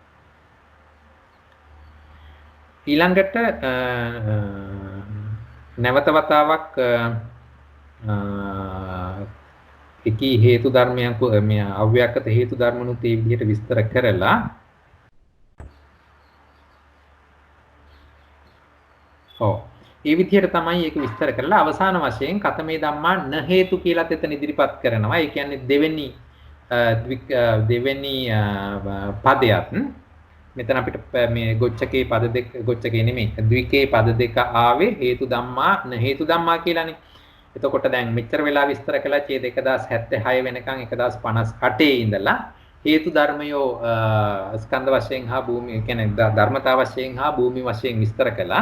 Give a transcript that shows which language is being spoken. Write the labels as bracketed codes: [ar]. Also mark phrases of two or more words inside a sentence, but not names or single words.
[si] ඊළඟට නැවත වතාවක් එකී හේතු ධර්මයන් මේ අව්‍යාකත හේතු ධර්මනුත් ඒ විදිහට විස්තර කරලා ඒ විදිහට තමයි ඒක විස්තර කරලා අවසාන වශයෙන් [pi] කතමේ ධම්මා න හේතු [si] කියලාත් එතන ඉදිරිපත් කරනවා. ඒ කියන්නේ දෙවෙනි පදයක්. මෙතන අපිට මේ ගොච්චකේ පද දෙක ගොච්චකේ නෙමෙයි ද්විකේ පද දෙක ආවේ [pi] හේතු ධම්මා න හේතු ධම්මා [si] කියලානේ. එතකොට දැන් මෙච්චර වෙලා විස්තර කළා ඡේද 1076 වෙනකන් 1058 ඉඳලා හේතු ධර්මයෝ ස්කන්ධ වශයෙන් හා භූමිය කියන්නේ ධර්මතා වශයෙන් හා භූමි වශයෙන් විස්තර කළා.